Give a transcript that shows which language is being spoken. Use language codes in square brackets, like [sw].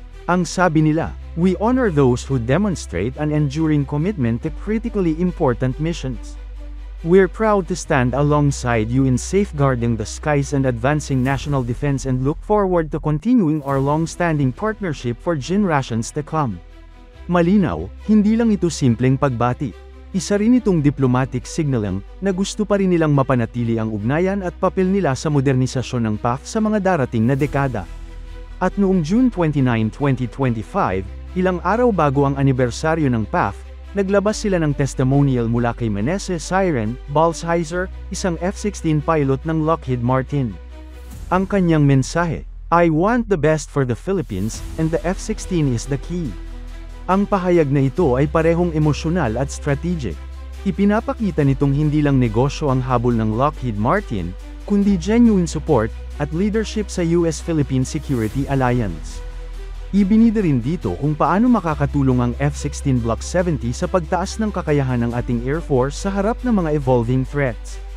[tl] Ang sabi nila, [en] "We honor those who demonstrate an enduring commitment to critically important missions. We're proud to stand alongside you in safeguarding the skies and advancing national defense and look forward to continuing our long-standing partnership for generations to come." [tl] Malinaw, hindi lang ito simpleng pagbati. Isa rin itong diplomatic signaling na gusto pa rin nilang mapanatili ang ugnayan at papel nila sa modernisasyon ng PAF sa mga darating na dekada. At noong June 29, 2025, ilang araw bago ang anibersaryo ng PAF, naglabas sila ng testimonial mula kay Meneses Siren Balsheiser, isang F-16 pilot ng Lockheed Martin. Ang kanyang mensahe, [en] "I want the best for the Philippines, and the F-16 is the key." [tl] Ang pahayag na ito ay parehong emosyonal at strategic. Ipinapakita nitong hindi lang negosyo ang habol ng Lockheed Martin, kundi genuine support at leadership sa US-Philippine Security Alliance. Ibinida rin dito kung paano makakatulong ang F-16 Block 70 sa pagtaas ng kakayahan ng ating Air Force sa harap ng mga evolving threats.